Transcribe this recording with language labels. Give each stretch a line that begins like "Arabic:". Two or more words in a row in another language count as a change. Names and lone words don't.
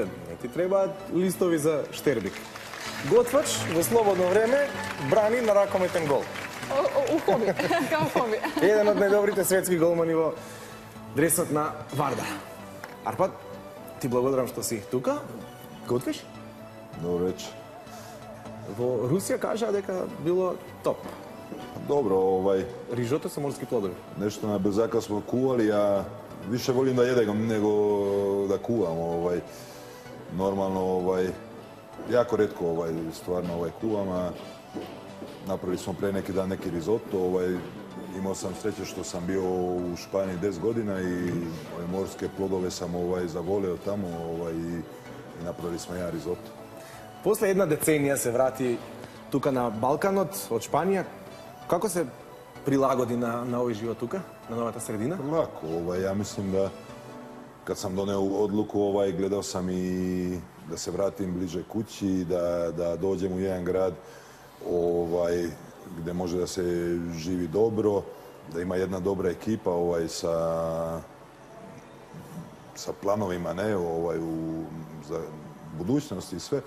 Macedonian: Не ти требаат листови за Штербик. Готвач во слободно време брани на ракометен гол.
Serbian: У хоби, као хоби.
Macedonian: Еден од најдобрите светски голмани во дресот на Вардар. Арпад, ти благодарам што си тука. Готвиш?
Serbian: Dobro večer.
Macedonian: Во Русија кажаа дека било топ.
Serbian: Dobro,
Macedonian: Рижото со морски плодови.
Serbian: nešto na brzaka smo kuvali, a više volim da jedem nego da kuvam. Normalno, jako retko stvarno kuvam, a napravili smo pre neki dan neki risotto. Imao sam sreće što sam bio u Španiji 10 godina i morske plodove sam zavoleo tamo i napravili smo jedan risotto.
Macedonian: После една деценија се врати тука на Балканот од Шпанија. Како се прилагоди на овој живот тука, на новата средина?
Serbian: Lako, ja mislim da kad sam doneo odluku, gledao sam i da se vratim bliže kući, da dođem u jedan grad gdje može da se živi dobro, da ima jedna dobra ekipa sa planovima za budućnost i sve.